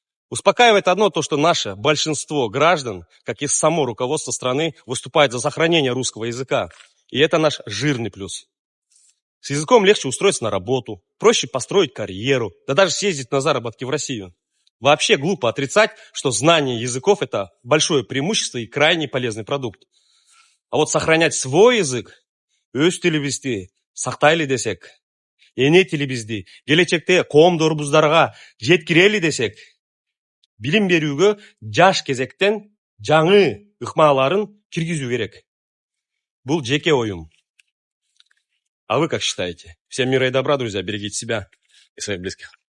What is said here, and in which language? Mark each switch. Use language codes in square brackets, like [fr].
[ru] Успокаивает одно то, что наше большинство граждан, как и само руководство страны, выступает за сохранение русского языка. И это наш жирный плюс. С языком легче устроиться на работу, проще построить карьеру, да даже съездить на заработки в Россию. Вообще глупо отрицать, что знание языков – это большое преимущество и крайне полезный продукт. А вот сохранять свой язык, [kk] өз тілімізді сақтайлы десек, ене тілімізді келешекте қоғамдарымызға жеткірелі десек, білім беруге жаш кезектен жаңы ықмаларын кіргізу керек. Бұл жеке ойым. [ru] А вы как считаете? Всем мира и добра, друзья, берегите себя и своих близких.